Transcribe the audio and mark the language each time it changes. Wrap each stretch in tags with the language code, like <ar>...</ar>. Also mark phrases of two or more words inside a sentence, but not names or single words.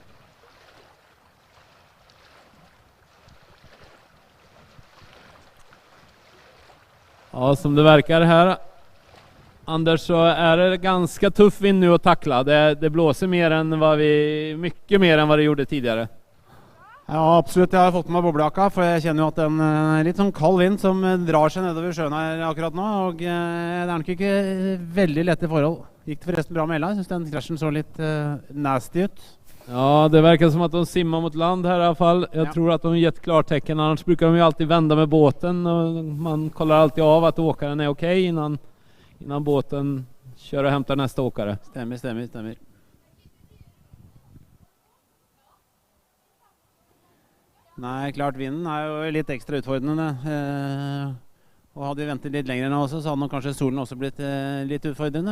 <sv>Ja, som det verkar här, Anders, så är det ganska tuff vind nu att tackla. Det blåser mycket mer än vad det gjorde tidigare.</sv> <no>Ja, absolutt. Jeg har fått med boblejaka, for jeg kjenner jo at den er litt sånn kald vind som drar seg nedover sjøen her akkurat nå, og det er nok ikke veldig lette forhold. Gikk det forresten bra med Ella? Jeg synes den krasjen så litt nasty ut.</no> <sv>Ja, det verkar som att de simmar mot land här i alla fall. Jag tror att de gett klartecken. Annars brukar de ju alltid vända med båten. Och man kollar alltid av att åkaren är okej innan båten kör och hämtar nästa åkare.</sv> <no>Stämmer. Nei, klart vinden er jo litt ekstra utfordrende. Og hadde vi ventet litt lenger nå også, så hadde nok kanskje solen også blitt litt utfordrende.</no>